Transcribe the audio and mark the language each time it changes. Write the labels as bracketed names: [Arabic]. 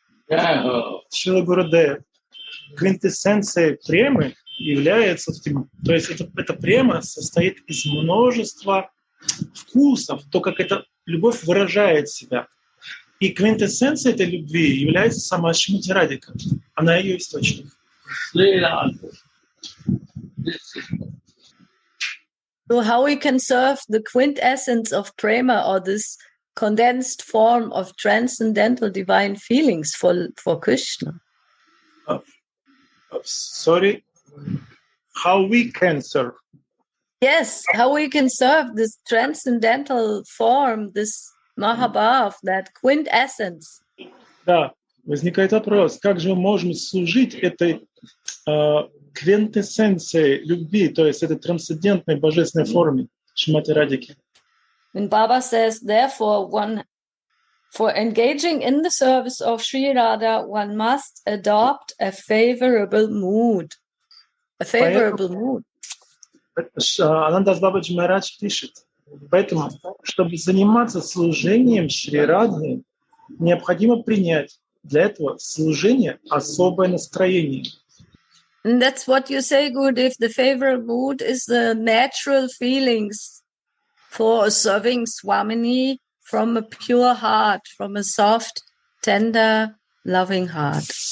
[English] Yeah. [Russian] Шрила Гурудев, квинтэссенцией премы является, то есть эта према состоит из множества вкусов, то, как эта любовь выражает себя. И квинтэссенцией этой любви является сама Шримати Радhika. Она ее источник. [English] So how we can serve the quintessence of prema, or this condensed form of transcendental divine feelings for Krishna? Sorry, how we can serve? Yes, how we can serve this transcendental form, this Mahabhav, that quintessence. [Russian] Да, возникает вопрос, как же мы можем служить этой квинтэссенцией любви, то есть этой трансцендентной божественной форме Шримати Радхики. [English] And Baba says, therefore, for engaging in the service of Sri Radha, one must adopt a favorable mood. A favorable mood. [Russian] Анандас Бабаджи Махарадж пишет, поэтому, чтобы заниматься служением Шри Радхи, необходимо принять для этого служения особое настроение. [English] And that's what you say, Gurudev. The favorable mood is the natural feelings for serving Swamini from a pure heart, from a soft, tender, loving heart.